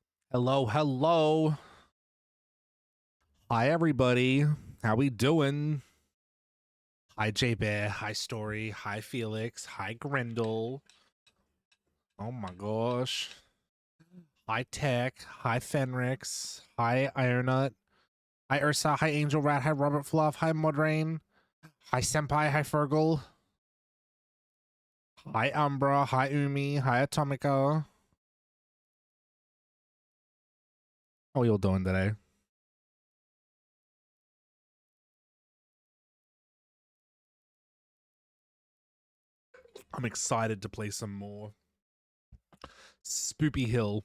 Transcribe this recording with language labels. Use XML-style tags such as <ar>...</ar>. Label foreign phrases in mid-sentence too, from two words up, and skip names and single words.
<en>Hello, hello. Hi, everybody. How we doing? Hi, J Bear. Hi, Story. Hi, Felix. Hi, Grendel. Oh my gosh. Hi, Tech. Hi, Fenrix. Hi, Ironut. Hi, Ursa. Hi, Angel Rat. Hi, Robert Fluff. Hi, Modrain. Hi, Senpai. Hi, Fergal. Hi, Umbra. Hi, Umi. Hi, Atomica. How are you all doing today? I'm excited to play some more Spoopy Hill.</en>